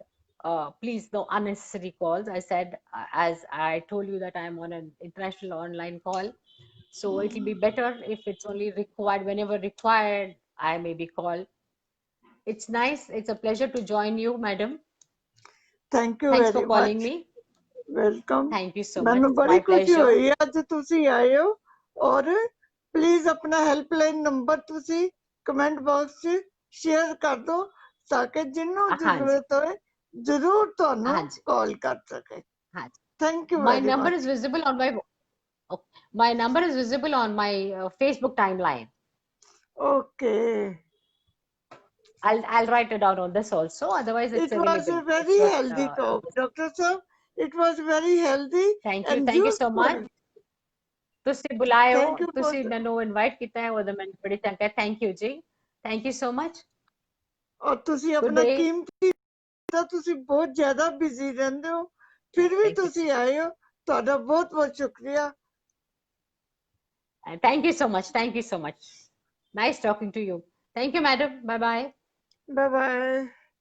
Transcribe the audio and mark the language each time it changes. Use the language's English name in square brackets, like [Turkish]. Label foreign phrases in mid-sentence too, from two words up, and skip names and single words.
[English] Please, no unnecessary calls. I said, as I told you, that I'm on an international online call. So it will be better if it's only required, whenever required, I may be called. It's nice. It's a pleasure to join you, madam. Thank you Thanks for very calling much. me. वेलकम। Thank you so much. [Punjabi] मैनू [English] It's [Punjabi] बड़ी [English] my [Punjabi] खुशी [English] pleasure. [Punjabi] ਹੁਈ ਅੱਜ ਤੁਸੀਂ ਆਏ ਹੋ ਔਰ ਪਲੀਜ਼ ਅਪਣਾ [English] helpline number [Punjabi] ਤੁਸੀਂ [English] comment box [Punjabi] ਚ ਸ਼ੇਅਰ ਕਰ ਦੋ ਤਾਕਿ ਜਿਨ੍ਹਾਂ ਹਾਂ ਜੀ, ਜ਼ਰੂਰਤ ਹੋਏ ਜ਼ਰੂਰ ਤੁਹਾਨੂੰ ਹਾਂ ਜੀ, ਕਾਲ ਕਰ ਸਕੇ। ਹਾਂ ਜੀ. [English] thank you My वेरी number is मच। visible on my my number is visible on my Facebook timeline. ओके। I'll write it down on this also. Otherwise, it's It was available. a very It's not. healthy talk, Dr. Sir. It was very healthy and Thank you so much. useful. [Punjabi] ਤੁਸੀਂ ਬੁਲਾਏ ਹੋ, [English] Thank you for [Punjabi] ਤੁਸੀਂ ਮੈਨੂੰ ਇਨਵਾਈਟ ਕੀਤਾ ਹੈ, ਉਹਦਾ ਮੈਨੂੰ ਬੜੀ ਚੰਗਾ ਹੈ. [English] Thank you ਜੀ. Thank you so much. [Punjabi] और ਤੁਸੀਂ [English] Good [Punjabi] अपना [English] day. [Punjabi] कीमती ਤਾਂ ਤੁਸੀਂ ਬਹੁਤ ਜ਼ਿਆਦਾ ਬਿਜ਼ੀ ਰਹਿੰਦੇ ਹੋ ਫਿਰ ਵੀ [English] Thank you. [Punjabi] ਤੁਸੀਂ ਆਏ ਹੋ ਤੁਹਾਡਾ ਬਹੁਤ ਬਹੁਤ ਸ਼ੁਕਰੀਆ। [English] Thank you so much. Thank you so much. Nice talking to you. Thank you, madam. Bye bye. bye bye.